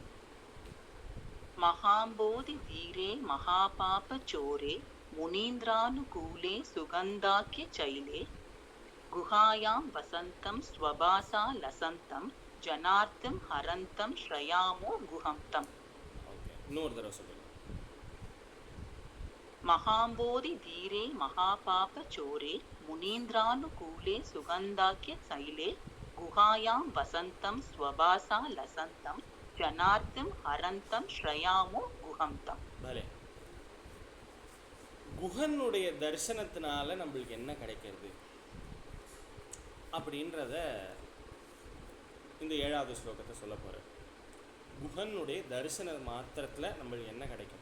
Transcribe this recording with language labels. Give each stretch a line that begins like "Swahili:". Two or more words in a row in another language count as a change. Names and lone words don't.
Sanskrit: महाम्बोधि धीरे महापापचोरे मुनीन्द्रानुकूले सुगन्धाख्य चैले गुहायां वसन्तं स्वभासा लसन्तं जनार्तं हरन्तं श्रयामो गुहं तं
Tamil: இன்னொரு தடவை சொல்லுங்க.
Sanskrit: महाम्बोधि धीरे महापापचोरे मुनीन्द्रानुकूले सुगन्धाख्य चैले गुहायां वसन्तं स्वभासा लसन्तं जनार्तं हरन्तं श्रयामो गुहं तं
Tamil: பலே குஹனுடைய தரிசனத்தினால நம்மளுக்கு என்ன கிடைக்கிறது அப்படின்றத இந்த 7வது ஸ்லோகத்தை சொல்ல போகிறேன். குஹனுடைய தரிசன மாத்திரத்தில் நம்மளுக்கு என்ன கிடைக்கும்?